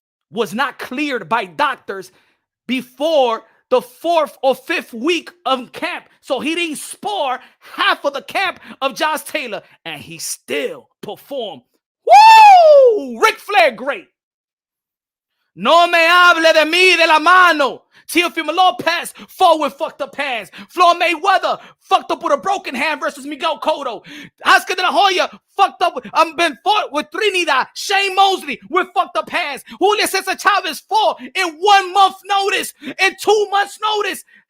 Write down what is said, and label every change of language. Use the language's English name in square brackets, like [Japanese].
[English] Was not cleared by doctors before the 4th or 5th week of camp. So he didn't spar half of the camp of Josh Taylor. And he still performed. Woo! Ric Flair, great. [Spanish] No me hable de mí, de la mano. [English] Teofimo Lopez fought with fucked up hands. Floyd Mayweather fucked up with a broken hand versus Miguel Cotto. Oscar de la Hoya fucked up. Been fought with Trinidad. Shane Mosley with fucked up hands. Julio Cesar Chavez fought in 1 month notice, in 2 months notice.